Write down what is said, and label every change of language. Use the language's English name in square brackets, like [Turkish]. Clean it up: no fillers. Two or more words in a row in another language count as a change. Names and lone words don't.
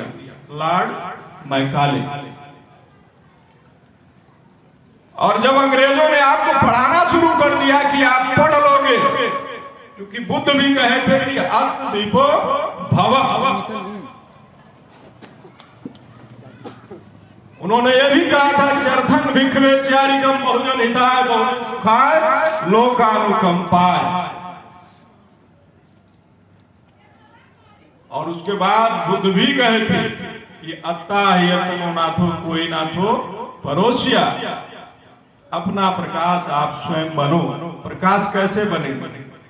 [Hindi] लॉर्ड मैकाले। और जब अंग्रेजों ने आपको पढ़ाना शुरू कर दिया कि आप पढ़ लोगे, क्योंकि बुद्ध भी कहे थे कि [Pali] अत्थ दीपो भव, [Hindi] उन्होंने यह भी कहा था [Pali] चरथन भिखवे चारिकम बहुजन हिताय बहुजन सुखाय लोकानुकंपाय। [Hindi] और उसके बाद बुद्ध भी कहे थे कि [Pali] अत्ता ही अतनो नाथो कोई नाथो परोसिया, [Hindi] अपना प्रकाश आप स्वयं बनो। प्रकाश कैसे बनेंगे?